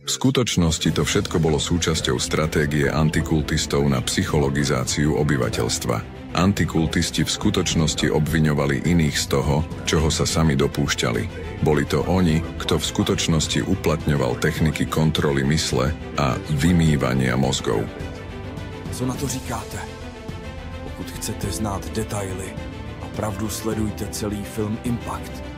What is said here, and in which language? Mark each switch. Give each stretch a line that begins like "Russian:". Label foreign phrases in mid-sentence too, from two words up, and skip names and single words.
Slovak: V skutočnosti to všetko bolo súčasťou stratégie antikultistov na psychologizáciu obyvateľstva. Antikultisti v skutočnosti obviňovali iných z toho, čoho sa sami dopúšťali. Boli to oni, kto v skutočnosti uplatňoval techniky kontroly mysle a vymývania mozgov.
Czech: Co na to říkáte? Pokud chcete znát detaily a pravdu, sledujte celý film Impact.